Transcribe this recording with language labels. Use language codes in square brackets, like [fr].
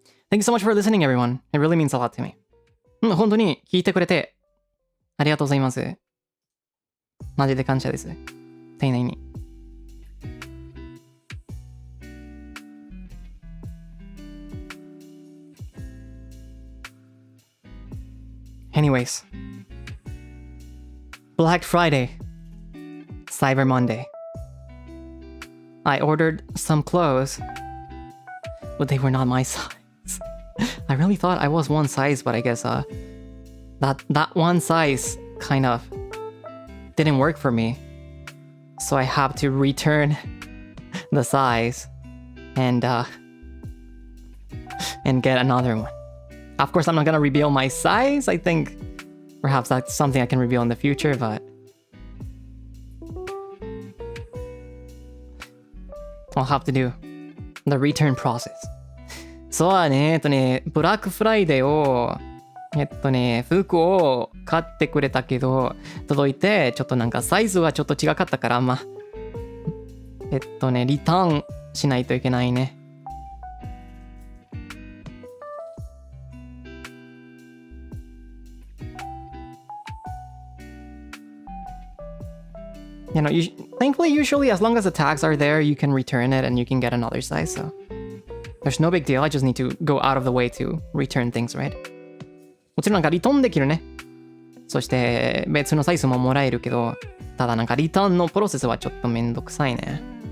[en] Thank you so much for listening, everyone. It really means a lot to me. [ja] 本当に聞いてくれてありがとうございます。マジで感謝です。丁寧に。 [en] Anyways, Black Friday, Cyber Monday. I ordered some clothes, but they were not my size. I really thought I was one size, but I guess that one size kind of didn't work for me. So I have to return the size and get another one. Of course, I'm not gonna reveal my size. I think perhaps that's something I can reveal in the future, but I'll have to do the return process. [ja] そうね、ブラックフライデーを、服を買ってくれたけど、届いて、ちょっとなんかサイズはちょっと違かったから、リターンしないといけないね。 [en] You know, thankfully, usually as long as the tags are there, you can return it and you can get another size, so there's no big deal. I just need to go out of the way to return things, right? [ja] もちろんなんかリターンできるね。そして別のサイズももらえるけど、ただなんかリターンのプロセスはちょっとめんどくさいね。